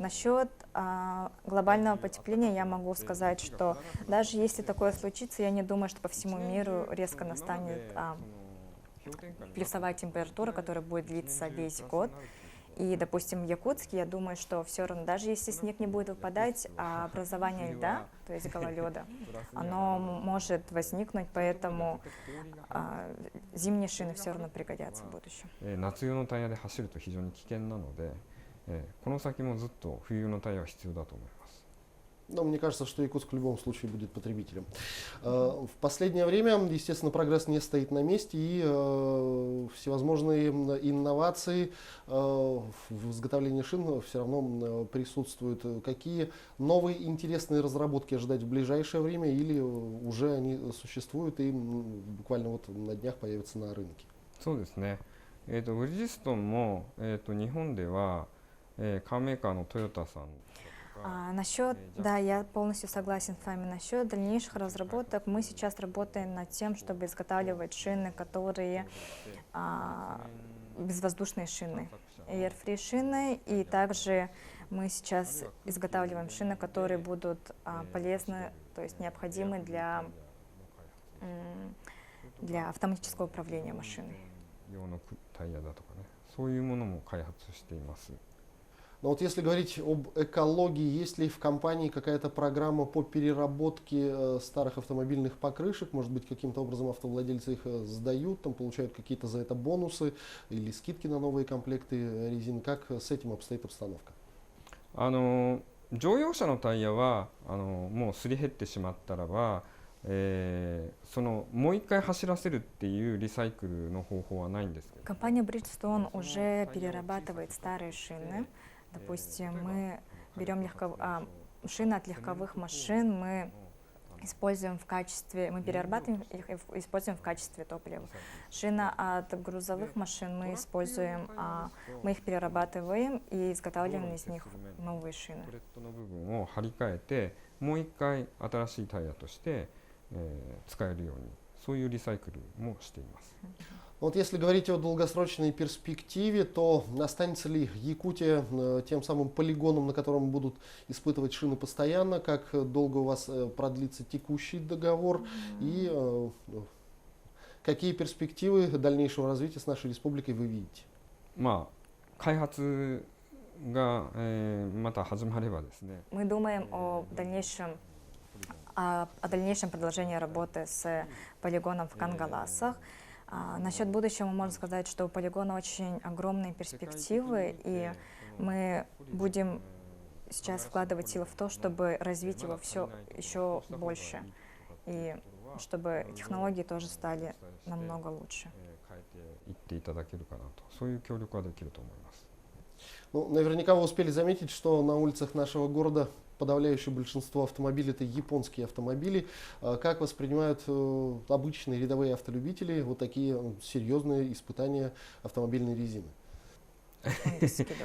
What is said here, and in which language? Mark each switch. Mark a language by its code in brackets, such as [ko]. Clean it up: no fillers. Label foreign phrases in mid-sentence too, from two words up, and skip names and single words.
[ru] Насчет глобального потепления я могу сказать, что даже если такое случится, я не думаю, что по всему миру резко настанет плюсовая температура, которая будет длиться весь год. И, допустим, в Якутске, я думаю, что все равно, даже если снег не будет выпадать, образование льда, то есть гололеда, оно может возникнуть, поэтому зимние шины все равно пригодятся в будущем. [ja] 夏用のタイヤで走ると非常に危険なので、この先もずっと冬用のタイヤは必要だと思います。 [ru] Но мне кажется, что Якутск в любом случае будет потребителем. В последнее время, естественно, прогресс не стоит на месте, и всевозможные инновации в изготовлении шин все равно присутствуют. Какие новые интересные разработки ожидать в ближайшее время, или уже они существуют и буквально вот на днях появятся на рынке? [ja] そうですね。ブリヂストンも日本ではカーメーカーのトヨタさん [ru] Да, я полностью согласен с вами. Насчет дальнейших разработок мы сейчас работаем над тем, чтобы изготавливать шины, которые безвоздушные шины, air-free шины, и также мы сейчас изготавливаем шины, которые будут полезны, то есть необходимы для автоматического управления машиной. [ja] 用のタイヤだとかね、そういうものも開発しています。 [ru] Но вот если говорить об экологии, есть ли в компании какая-то программа по переработке старых автомобильных покрышек? Может быть, каким-то образом автовладельцы их сдают, там получают какие-то за это бонусы или скидки на новые комплекты резин? Как с этим обстоит обстановка? [ja] 乗用車のタイヤはもうすり減ってしまったらば、もう一回走らせるっていうリサイクルの方法はないんですけど。 [ru] Компания Bridgestone уже перерабатывает старые шины. Допустим, мы берем шины от легковых машин, мы перерабатываем их и используем в качестве топлива. Шины от грузовых машин мы их перерабатываем и изготавливаем из них новые шины. [ja] プレットの部分を張り替えて、もう一回新しいタイヤとして、使えるように、そういうリサイクルもしています。 [ru] Вот если говорить о долгосрочной перспективе, то останется ли Якутия тем самым полигоном, на котором будут испытывать шины постоянно? Как долго у вас продлится текущий договор? И какие перспективы дальнейшего развития с нашей республикой вы видите? [ja] まあ開発が、また始まればですね、 [ru] Мы думаем о дальнейшем продолжении работы с полигоном в Кангаласах. Насчет будущего можно сказать, что у полигона очень огромные перспективы, и мы будем сейчас вкладывать силы в то, чтобы развить его все еще больше, и чтобы технологии тоже стали намного лучше. [ja] 変えていっていただけるかなと、そういう協力はできると思います。 [ru] Ну, наверняка вы успели заметить, что на улицах нашего города подавляющее большинство автомобилей — это японские автомобили. Как воспринимают обычные рядовые автолюбители вот такие серьезные испытания автомобильной резины? [ja] ですけど